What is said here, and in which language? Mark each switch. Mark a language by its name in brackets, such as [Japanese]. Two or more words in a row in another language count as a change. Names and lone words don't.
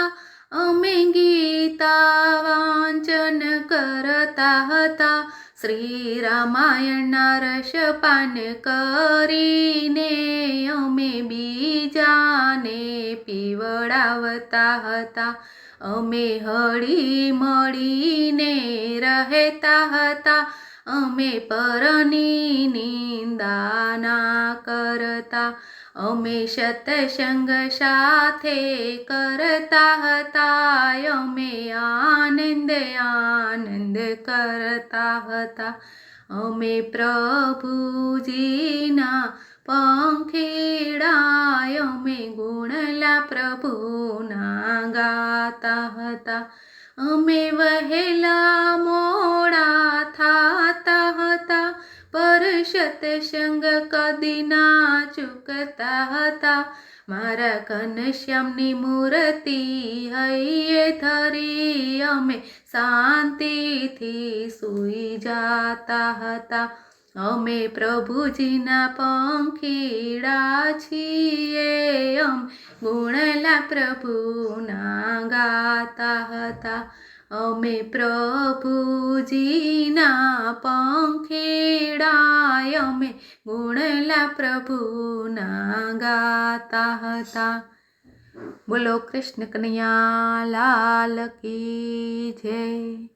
[Gujarati] અમે ગીતા વાંચન કરતા હતા। શ્રી રામાયણના રસપાન કરીને અમે બીજાને પીવડાવતા હતા। અમે હળી મળીને રહેતા હતા। અમે પરની નિંદા ના કરતા। અમે સત્સંગ સાથે કરતા હતા। અમે આનંદ આનંદ કરતા હતા। અમે પ્રભુજીના પંખીડા અમે ગુણલા પ્રભુના ગાતા હતા। અમે વહેલા મોડા થાતા હતા પર સત્સંગ કદી ના ચૂકતા હતા। મારા ઘનશ્યામની મૂર્તિ હઈએ ધરી અમે શાંતિથી સૂઈ જાતા હતા। અમે પ્રભુજીના પંખીડા છીએ અમે ગુણલા પ્રભુના ગાતા હતા। અમે પ્રભુજીના પંખીડા અમે ગુણલા પ્રભુના ગાતા હતા। [Hindi] बोलो कृष्ण कन्हैया लाल की जय।